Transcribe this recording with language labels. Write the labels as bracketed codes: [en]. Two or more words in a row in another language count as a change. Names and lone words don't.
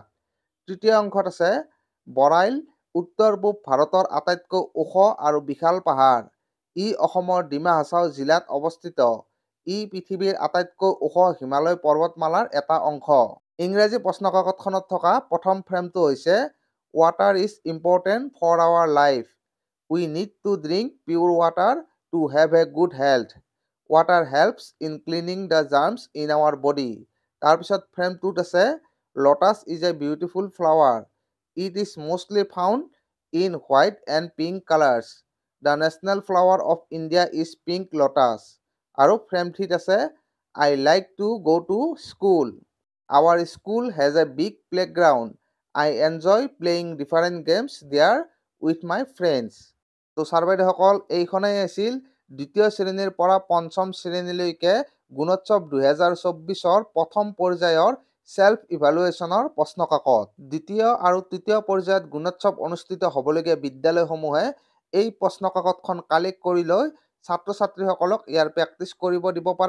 [as] তৃতীয় অংশত আছে বৰাইল উত্তৰ পূব ভাৰতৰ আটাইতকৈ ওখ আৰু বিশাল পাহাৰ, ই অসমৰ ডিমা হাছাও জিলাত অৱস্থিত, ই পৃথিৱীৰ আটাইতকৈ ওখ হিমালয় পৰ্বতমালাৰ এটা অংশ। ইংৰাজী প্ৰশ্নকাকতখনত থকা প্ৰথম ফ্ৰেমটো হৈছে [en] Water is important for our life, we need to drink pure water to have a good health, water helps in cleaning the germs in our body. [as] তাৰপিছত ফ্ৰেম 2ত আছে [en] Lotus is a beautiful flower, it is mostly found in white and pink colours, the national flower of India is pink lotus. [as] আৰু ফ্ৰেম 3ত আছে [en] I like to go to school, Our school has a big playground. I enjoy playing different games there with my friends. [as] তো ছাৰ বাইদেউসকল এইখনেই আছিল দ্বিতীয় শ্ৰেণীৰ পৰা পঞ্চম শ্ৰেণীলৈকে গুণোৎসৱ 2024ৰ প্ৰথম পৰ্যায়ৰ [en] self evaluationৰ [as] প্ৰশ্ন কাকত। দ্বিতীয় আৰু তৃতীয় পৰ্যায়ত গুণোৎসৱ অনুষ্ঠিত হ'বলগীয়া বিদ্যালয়সমূহে এই প্ৰশ্ন কাকতখন কালেক্ট কৰি লৈ ছাত্ৰ ছাত্ৰীসকলক ইয়াৰ প্ৰেক্টিছ কৰিব দিব পাৰে।